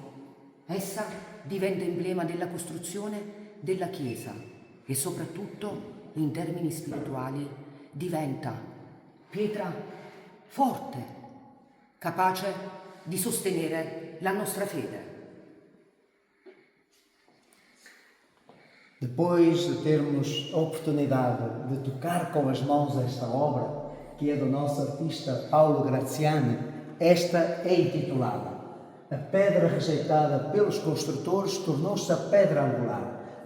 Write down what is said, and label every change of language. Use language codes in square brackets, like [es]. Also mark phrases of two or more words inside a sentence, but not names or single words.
[it] Essa diventa emblema della costruzione della Chiesa e soprattutto in termini spirituali diventa pietra forte, capace di sostenere la nostra fede. [pt] Depois de termos a oportunidade de tocar com as mãos esta obra, que é do nosso artista Paolo Graziani, esta é intitulada A Pedra Rejeitada pelos Construtores tornou-se a Pedra Angular.